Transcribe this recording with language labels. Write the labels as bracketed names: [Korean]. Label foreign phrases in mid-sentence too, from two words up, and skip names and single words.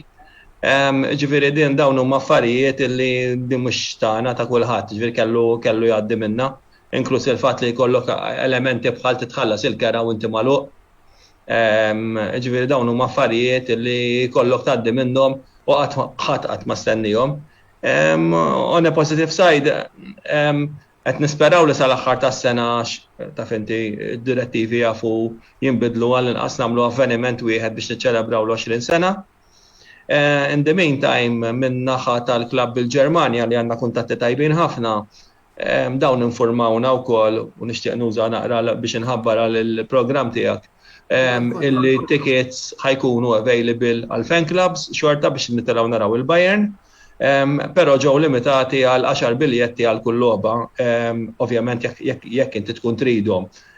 [Maltese] Ġifieri din dawn huma affarijiet li din mhux tagħna ta' kulħadd, ġifieri kellu jgħaddi minnha, inkluż il-fatt li jkollok elementi bħal titħallas il-kera u inti magħluq. Ġifieri dawn huma affarijiet li kollok tgħaddi minnhom u qatt ma stennihom. [English] On a positive side, [Maltese] qed nisperaw li sal-aħħar tas-sena taf inti d-direttivi jafu jinbidlu għal inqas nagħmlu avveniment wieħed biex niċċelebraw l-20 sena. [English] In the meantime, [Maltese] minn naħa tal-klabb bil-Ġermanja li għandna kuntatti tajbin ħafna, dawn informawna wkoll u nixtieq nuża naqra biex inħabbar għall-programm tiegħek. Illi tickets ħajkunu available għal [English] fan clubs [Maltese] xorta biex nitelaw naraw il-Bayern, pero ġew limitati għal 10 biljetti għal kull logħba, ovvjament jekk inti tkun tridhom.